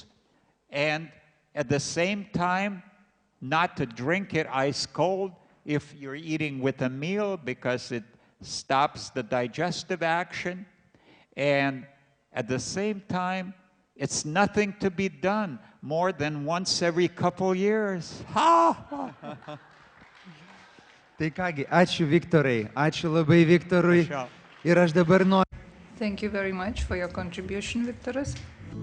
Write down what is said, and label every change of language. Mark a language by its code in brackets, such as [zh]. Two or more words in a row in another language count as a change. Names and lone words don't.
[en] And at the same time, not to drink it ice cold if you're eating with a meal because it stops the digestive action. And at the same time, it's nothing to be done more than once every couple years. Ha! [lt] Tai kągi, ačiū Viktorai, ačiū labai Viktorui. Ir aš dabar noriu. [en] Thank you very much for your contribution, Viktoras.